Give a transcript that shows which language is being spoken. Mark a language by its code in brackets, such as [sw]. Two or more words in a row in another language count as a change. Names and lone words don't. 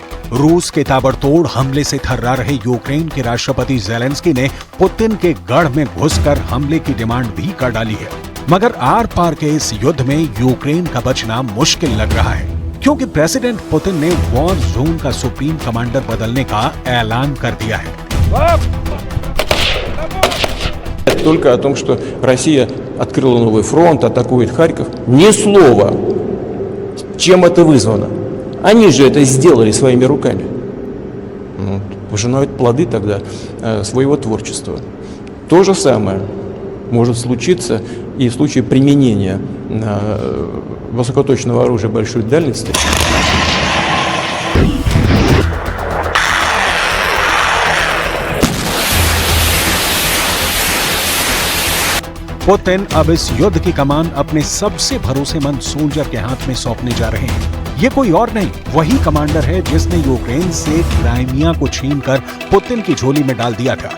[hi] रूस के ताबड़तोड़ हमले से थर्रा रहे यूक्रेन के राष्ट्रपति ज़ेलेंस्की ने पुतिन के गढ़ में घुसकर हमले की डिमांड भी कर डाली है। मगर आर पार के इस युद्ध में यूक्रेन का बचना मुश्किल लग रहा है, क्योंकि प्रेसिडेंट पुतिन ने [en] war zone [hi] का [en] supreme commander [hi] बदलने का ऐलान कर दिया है। [ru] Только о том, что Россия открыла новый фронт, атакует Харьков. Ни слова. Чем это вызвано? Они же это сделали своими руками. Пожинают плоды тогда своего творчества. То же самое может случиться и в случае применения высокоточного оружия большой дальности. [hi] पुतिन अब इस युद्ध की कमान अपने सबसे भरोसेमंद सोल्जर के हाथ में सौंपने जा रहे हैं। ये कोई और नहीं, वही कमांडर है जिसने यूक्रेन से क्राइमिया को छीनकर पुतिन की झोली में डाल दिया था।